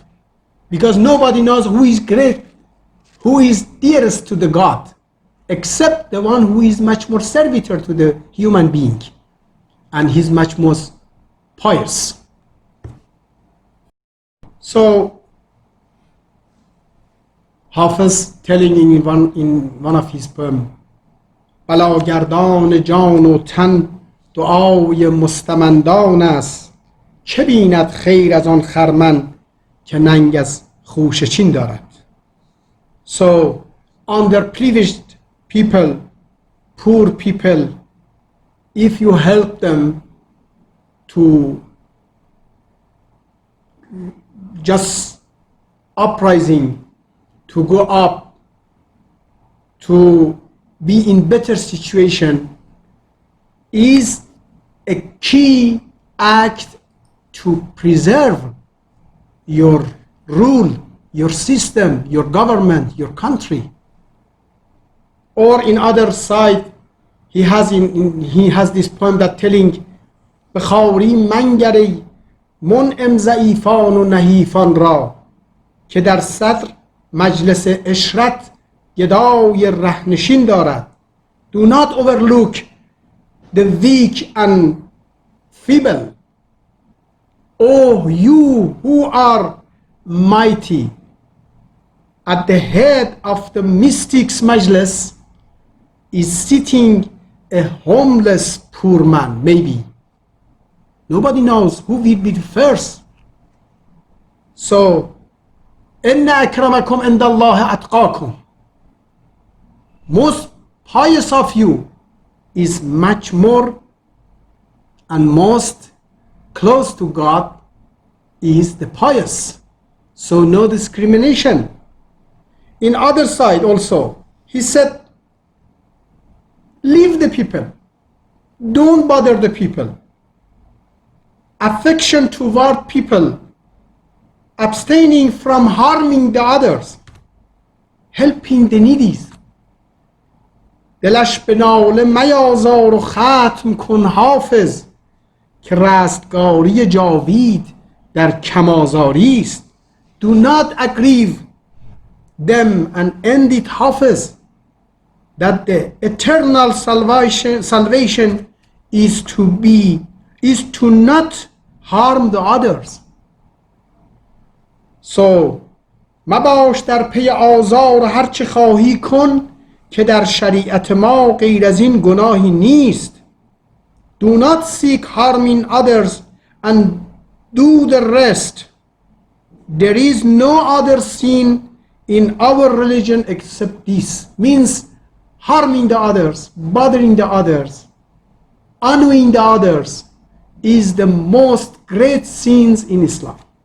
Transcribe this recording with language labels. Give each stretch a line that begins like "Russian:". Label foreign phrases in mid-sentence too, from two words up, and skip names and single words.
English: Because nobody knows who is great, who is dearest to the God, except the one who is much more servitor to the human being, and he's much more pious. So Hafiz telling in one of his poems,
Persian: بلاگردان جان و تن دعای مستمندان است، چه بیند خیر از آن خرمن که ننگ از خوشه چین دارد.
English: So underprivileged people, poor people, if you help them to just uprising, to go up, to be in better situation, is a key act to preserve your rule, your system, your government, your country. Or in other side, he has this poem that telling
Persian: بخواری منگری منعم ضعیفان و نحیفان را که در صدر مجلس اشرت گدای رهنشین دارد.
English: Do not overlook the weak and feeble. Oh, you who are mighty, at the head of the mystics majlis is sitting a homeless poor man, maybe. Nobody knows who will be first. So,
Arabic: إن أكرمكم عند الله أتقاكم.
English: Most pious of you is much more and most close to God is the pious. So no discrimination. In other side also, he said, leave the people. Don't bother the people. Affection toward people. Abstaining from harming the others. Helping the needy.
Persian: دلش به ناله میازار و ختم کن حافظ که رستگاری جاوید در کمازاری است.
English: Do not aggrieve them and end it, Hafiz, that the eternal salvation is to not harm the others.
Persian: So مباش در پی آزار هر چه خواهی کن که در شریعت ما غیر از این گناهی نیست.
English: Do not seek harming others and do the rest. There is no other sin in our religion except this. Means harming the others, bothering the others, annoying the others is the most great sins in Islam.